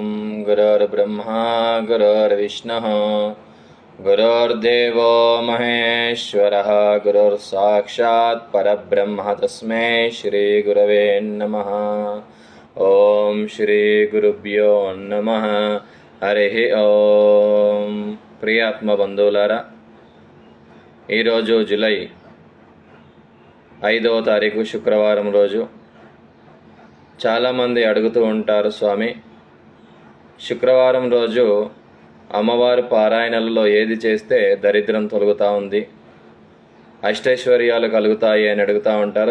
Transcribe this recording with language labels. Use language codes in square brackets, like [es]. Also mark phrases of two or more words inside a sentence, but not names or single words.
[sa] गुरुर्ब्रह्मा गुरुर्विष्णुः गुरुर्देवो महेश्वरः गुरुर्साक्षात् परब्रह्म तस्मै श्री गुरवे नमः। ओम श्री गुरुभ्यो नमः। हरिः ओम। [te] ప్రియాత్మ బంధువులారా, ఈరోజు జూలై 5వ తారీఖు శుక్రవారం రోజు. చాలామంది అడుగుతూ ఉంటారు, స్వామి, శుక్రవారం రోజు అమ్మవారి పారాయణలలో ఏది చేస్తే దరిద్రం తొలగుతూ ఉంది, అష్టైశ్వర్యాలు కలుగుతాయి అని అడుగుతూ ఉంటారు.